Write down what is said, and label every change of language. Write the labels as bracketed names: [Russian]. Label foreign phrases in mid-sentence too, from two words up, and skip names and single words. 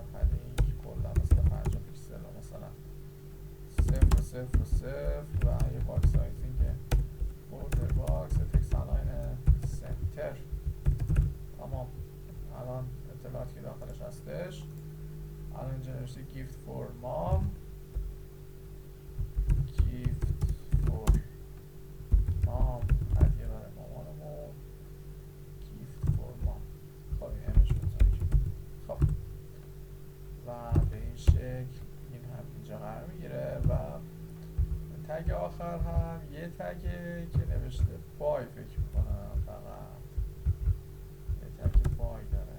[Persian] پدینگ کلا مثلا 50 پیکسل و مثلا 0.0.0 و یه [English] box sizing border box text align center. [Persian] تمام. الان اطلاعاتی که داخلش هستش. الان اینجا نوشته [English] gift for mom، gift for mom، [Persian] هدیه برای مامانمون، [English] gift for mom. [Persian] خب این همش بزنیم. خب و به این شکل این هم اینجا قرار میگیره و تگ آخر هم یه تگه که نوشته بای فکر میکنم، فقط یه تگ بای داره.